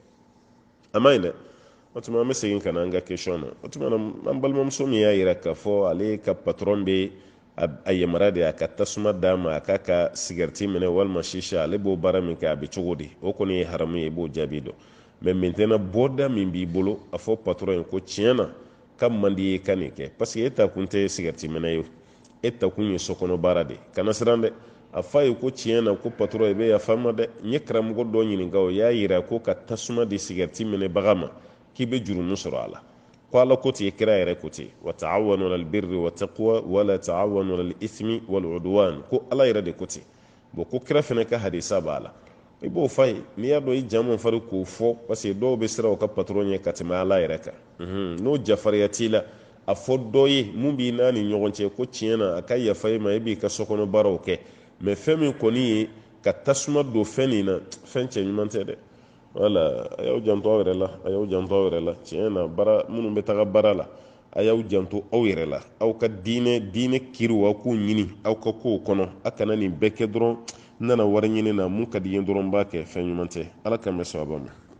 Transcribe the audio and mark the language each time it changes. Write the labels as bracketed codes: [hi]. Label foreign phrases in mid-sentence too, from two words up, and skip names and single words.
[bm] a ma ɲi dɛ o tuma an bɛ segin ka na an ka question na o tuma an balimamuso min y'a jira k'a fɔ ale ka patron bɛ a yamaruya de a ka tasuma d'a ma a k'a ka sigariti minɛ walima shisha ale b'o baara min kɛ a bɛ cogo di o kɔni ye haramu ye i b'o jaabi dɔn [fr] mais maintenant [bm] bɔda min b'i bolo a fɔ patron ye ko tiɲɛ na ka man di ye ka nin kɛ [fr] parce que [bm] e ta kun tɛ sigariti minɛ ye e ta kun ye sokɔnɔ baara de kana siran dɛ a fa ye ko tiɲɛ na ko patron i bɛ yafa n ma dɛ n ye karamɔgɔ dɔ ɲininka o y'a jira ko ka tasuma di sigariti minɛbaga ma k'i bɛ jurumu sɔrɔ a la ko ala ko ten kira yɛrɛ ko ten [ar] وتعاونوا على البر والتقوى ولا تعاونوا على الإثم والعدوان [bm] ko ala yɛrɛ de ko ten bon ko kira fana ka hadisa b'a la i b'o fa ye n'i y'a dɔn i jamu fari k'o fɔ [fr] parce que [bm] dɔw bɛ siran o ka patron ɲɛ ka tɛmɛ ala yɛrɛ kan n'o jafariya t'i la a fɔ dɔ ye mun b'i n'a ni ɲɔgɔn cɛ ko tiɲɛ na a ka yafa i ma i b'i ka sokɔnɔ baaraw kɛ mais fɛn min kɔni ye ka tasuma don fɛn nin na fɛn cɛ ɲuman tɛ dɛ wala a y'aw janto aw yɛrɛ la a y'aw janto aw yɛrɛ la tiɲɛ na baara minnu bɛ taga baara la a y'aw janto aw yɛrɛ la aw ka diinɛ kiriw aw k'u ɲini aw ka kow kɔnɔ a kana nin bɛɛ kɛ dɔrɔn n nana wari ɲini na mun ka di n ye dɔrɔn n b'a kɛ fɛn ɲuman tɛ ala ka mɛn sababa ma